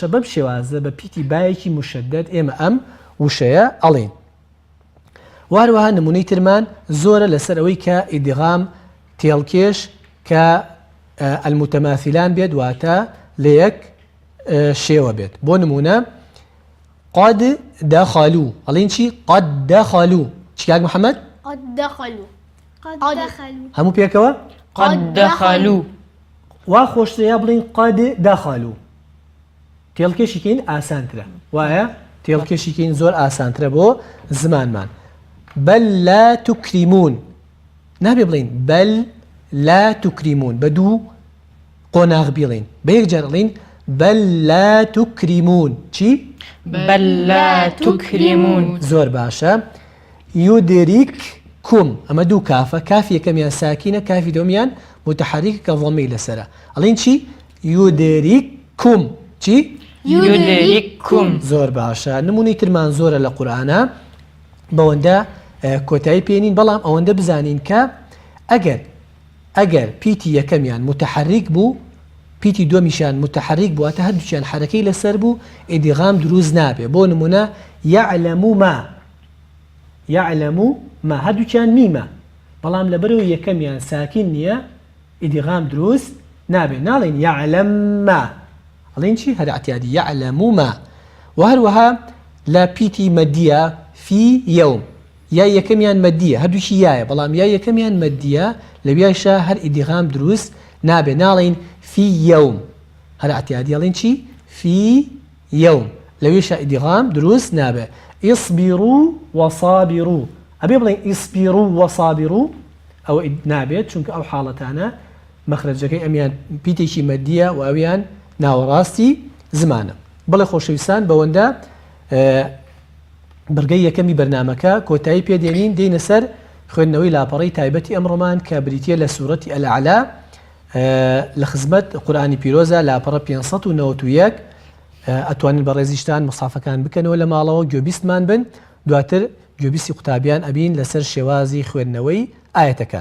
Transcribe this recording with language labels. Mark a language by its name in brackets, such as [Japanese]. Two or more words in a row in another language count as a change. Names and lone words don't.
[Central Kurdish] بەم شێوازە بە پیتی بایەکی مشەدەد ئێمە ئەم وشەیە ئەڵێن. واروها نمونەی ترمان زۆرە لەسەر ئەوەی کە ئیدغام تێڵکێش کە المتماثلان بێت، واتە لە یەک شێوە بێت. بۆ نمونە [Arabic] قد دخلوا [Central Kurdish] ئەڵێن چی؟ [Arabic] قد دخلوا [Central Kurdish] چی کاک محەممەد؟ [Arabic] قد دخلوا قد دخلوا [Central Kurdish] هەموو پێکەوە [Arabic] قد دخلوا [Central Kurdish] وا خۆشتریا بڵین [Arabic] قد دخلوا [Central Kurdish] تێڵکێشیکەین ئاسانترە وایە تێڵکێشیکەین زۆر ئاسانترە بۆ زمانمان. [Arabic] بل لا تكرمون [Central Kurdish] نابێ بڵین [Arabic] بل لا تكرمون [Central Kurdish] بە دوو قۆناغ بیڵین بە یەکجار ئەڵێن [Arabic] بل لا تكرمون [Central Kurdish] چی؟ [Arabic] بل لا تكرمون. [Central Kurdish] زۆر باشە. يدرككم ئەمە دوو کافە کافی یەکەمیان ساکینە کافی دۆمیان متحرک کە ضەمەی لەسەرە ئەڵێن چی؟ يدرككم چی؟ [Arabic] يدرككم. [Central Kurdish] زۆر باشە. نمونەی ترمان زۆرە لە قورئانە بەوەندە کۆتایی پێێنین بەڵام ئەوەندە بزانین کە ئەگەر پیتی یەکەمیان متحرک بوو پیتی دومیشان متحرک بوو ئەتە هەردووچیان حرەکەی لەسەر بوو ئیدغام دروست نابێ. بۆ نمونە [Arabic] يعلم ما [Central Kurdish] هەردووچیان میمە بەڵام لەبەرەوە یەکەمیان ساکین نییە ئیدغام دروست نابێ ناڵێن [Arabic] يعلم ما [Central Kurdish] ئەڵێن چی؟ هەر اعتیادی [Arabic] يعلم ما. [Central Kurdish] و هەروەها لە پیتی مەدیە [Arabic] في يوم [Central Kurdish] یا یەکەمیان مەدیە هەردووشی یایە بەڵام یا یەکەمیان مەدیە لەویاشە هەر ئیدغام دروست نابێ ناڵێن في يوم هەر اعتیادی ئەڵێن چی؟ [Arabic] في يوم [Central Kurdish] لەویشە ئیدغام دروست نابێ. [Arabic] اصبروا وصابروا [Central Kurdish] ئەبێ بڵێن [Arabic] اصبروا وصابروا [Central Kurdish] ئەوە نابێت چونکە ئەو حاڵەتانە مەخرەجەکەی ئەمیان پیتێکی مەدیە و ئەویان ناوەڕاستی زمانە. بەڵێ خۆشەویستان بەوەندە بەرگەی یەکەمی بەرنامەکە کۆتایی پێدێنین دێنە سەر خوێندنەوەی لاپەڕەی تایبەتی ئەمڕۆمان کە بریتیە لە سوورەتی ئەلعەلا لە خزمەت قورئانی پیرۆزە لاپەڕە 591 ئەتوانین بە ڕێزیشتان مصحفەکان بکەنەوە لە ماڵەوە گوێبیستمان بن دواتر گوێبیستی قوتابیان ئەبین لەسەر شێوازی خوێندنەوەی ئاەتەکان.